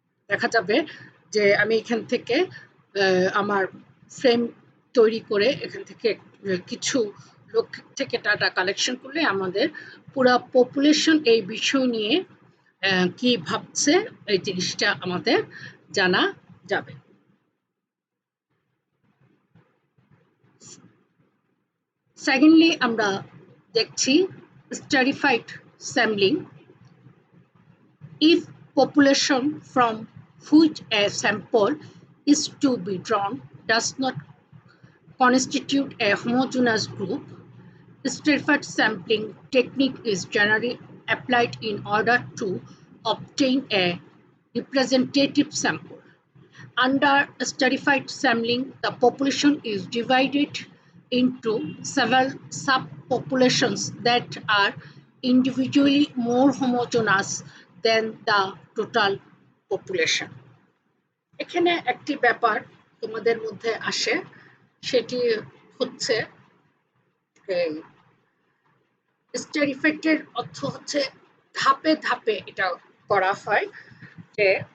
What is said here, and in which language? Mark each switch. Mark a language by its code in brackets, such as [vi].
[bn] দেখা যাবে যে আমি এখান থেকে আমার ফ্রেম তৈরি করে এখান থেকে কিছু লোক থেকে ডাটা কালেকশন করলে আমাদের পুরো পপুলেশন এই বিষয় নিয়ে কি ভাবছে এই জিনিসটা আমাদের জানা যাবে। সেকেন্ডলি আমরা দেখছি stratified sampling. [en] If population from which a sample is to be drawn does not constitute a homogeneous group, stratified sampling technique is generally applied in order to obtain a representative sample. Under stratified sampling, the population is divided into several subpopulations that are individually more homogeneous than the total population. [bn] এখানে একটি ব্যাপার তোমাদের মধ্যে আসে, সেটি হচ্ছে স্ট্র্যাটিফাইডের অর্থ হচ্ছে ধাপে ধাপে এটা করা হয়, যে